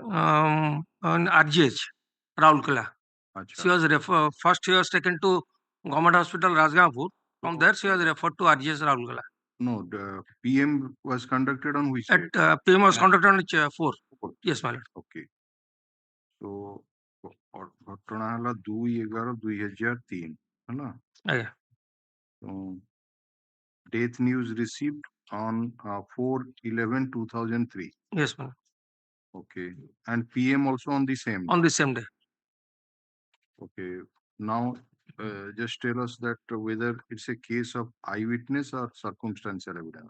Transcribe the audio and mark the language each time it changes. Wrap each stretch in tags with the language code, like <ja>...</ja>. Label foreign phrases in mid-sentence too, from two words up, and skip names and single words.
<en>On RGH, Raulkela. She was first she was taken to Government Hospital Rajgangpur. From there, she was referred to RGH Raulkela. No, the PM was conducted on which date? PM was conducted on 4. Yes, my lord. Okay. So,</en> <or>ଘଟଣା ହେଲା 2/11/2003 ହେଲା। ଆଜ୍ଞା।</or> <en>So, death news received on 4/11/2003. Yes, ma'am. Okay. And PM also on the same day? On the same day. Okay. Now, just tell us that whether it's a case of eyewitness or circumstantial evidence.</en>